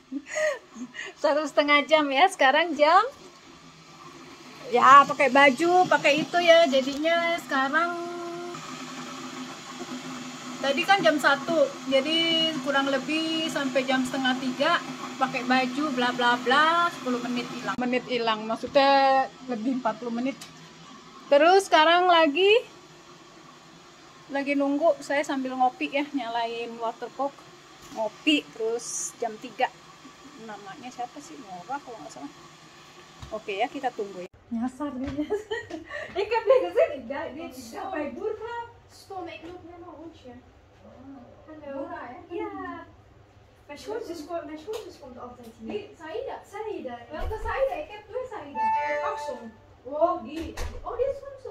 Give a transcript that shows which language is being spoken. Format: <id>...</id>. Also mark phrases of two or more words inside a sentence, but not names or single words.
<id>1,5 jam ya, sekarang jam ya pakai baju pakai itu ya, jadinya sekarang tadi kan jam 1, jadi kurang lebih sampai jam 2:30 pakai baju bla bla bla, 10 menit hilang, maksudnya lebih 40 menit. Terus sekarang lagi nunggu, saya sambil ngopi ya, nyalain waterpok ngopi. Terus jam 3, namanya siapa sih, Nora kalau nggak salah. Oke ya, kita tunggu ya. Nyasar dia.</id> <nl>Ik heb je gezien, dit is mijn boervrouw. Stom, ik loop helemaal rondje. Hallo. Nora, hè? Ja. Mijn schoonzus komt altijd hier. Die, Saida. Saida. Welke Saida? Ik heb 2 Saida. Met Axel. Oh, die. Oh, die is van zus.</nl>